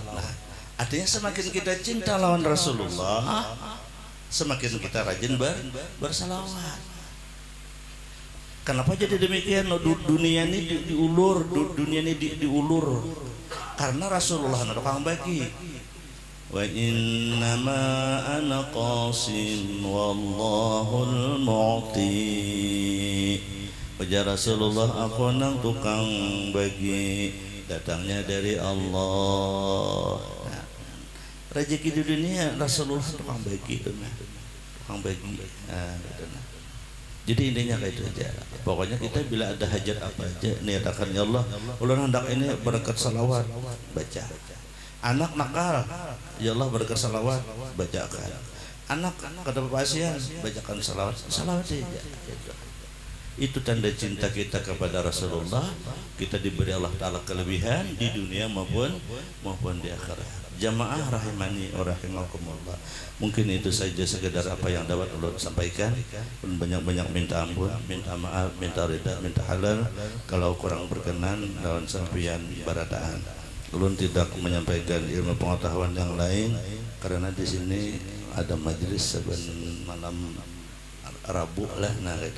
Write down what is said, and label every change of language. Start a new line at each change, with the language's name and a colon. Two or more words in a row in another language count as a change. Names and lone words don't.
Banjar: Nah, artinya semakin kita cinta lawan Rasulullah, semakin kita rajin bersalawat.
Indonesian: Kenapa jadi demikian?
Banjar: Dunia ini diulur, dunia ini diulur karena Rasulullah tukang bagi.
Arabic: وإنما أنا قاسم والله المعطي.
Banjar: Ujar Rasulullah aku nang tukang bagi datangnya dari Allah. Nah, rezeki di dunia Rasulullah tukang bagi tukang bagi. Jadi intinya kayak itu aja. Pokoknya kita bila ada hajat apa aja niatakan ya Allah, ulun hendak ini berkat salawat baca. Anak nakal, ya Allah berkat salawat bacakan. Anak kada pasien bacakan salawat saja.
Indonesian: Itu tanda cinta kita kepada Rasulullah. Kita diberi Allah Ta'ala kelebihan di dunia maupun di akhirat.
Arabic: جماعة رحمني ورحمكم الله.
Banjar: Mungkin itu saja sekedar apa yang dapat ulun sampaikan. Banyak-banyak minta ampun, minta maaf, minta ridha, minta halal kalau kurang berkenan lawan sampian barataan. Ulun tidak menyampaikan ilmu pengetahuan yang lain karena di sini ada majelis saban malam Rabu lah nah gitu.